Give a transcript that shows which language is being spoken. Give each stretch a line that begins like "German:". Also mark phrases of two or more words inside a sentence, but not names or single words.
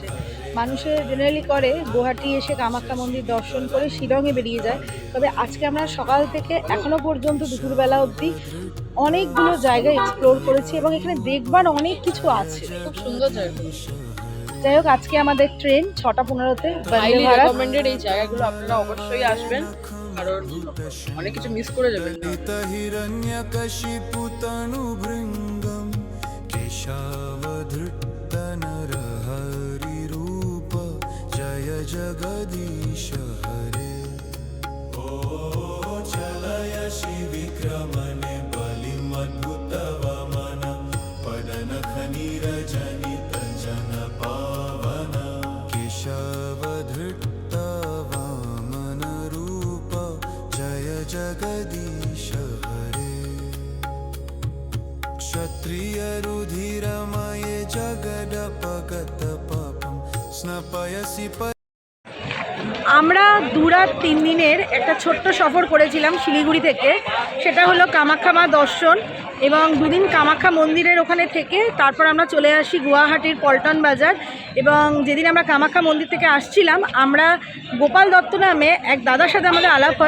Bangla: মানুষে জেনারেলি করে গুয়াহাটি এসে কামাখ্যা মন্দির দর্শন করে শিলংয়ে বেরিয়ে যায়, তবে আজকে আমরা সকাল থেকে এখনও পর্যন্ত দুপুরবেলা অবধি অনেকগুলো জায়গা এক্সপ্লোর করেছি এবং এখানে দেখবার অনেক কিছু আছে। খুব সুন্দর জায়গা। যাই হোক, আজকে আমাদের ট্রেন 6:15-তে বন্দে হাইলি ভারত। রেকমেন্ডেড এই জায়গাগুলো, আপনারা অবশ্যই আসবেন, কারণ অনেক কিছু মিস করে যাবেন না।
Sanskrit: हिरण्यकशिपुतनुभृङ्गं केशावधृत्तनरहरिरूप जय जगदीश हरे। ओ चलय शिविक्रमणे बलिमद्भुतवमन पदनखनीरजनित जनपावन केशवधृत्तवामन रूप जय जगदीश हरे। क्षत्रिय रुधिरमये जगदपगत पापं स्नपयसि
Bangla: আমরা 2 রাত 3 দিনের একটা ছোট্ট সফর করেছিলাম শিলিগুড়ি থেকে। সেটা হলো কামাখ্যা মা দর্শন এবং 2 দিন কামাখ্যা মন্দিরের ওখানে থেকে তারপর আমরা চলে আসি গুয়াহাটির পল্টন বাজার। এবং যেদিন আমরা কামাখ্যা মন্দির থেকে আসছিলাম, আমরা গোপাল দত্ত নামে এক দাদার সাথে আমাদের আলাপ হয়।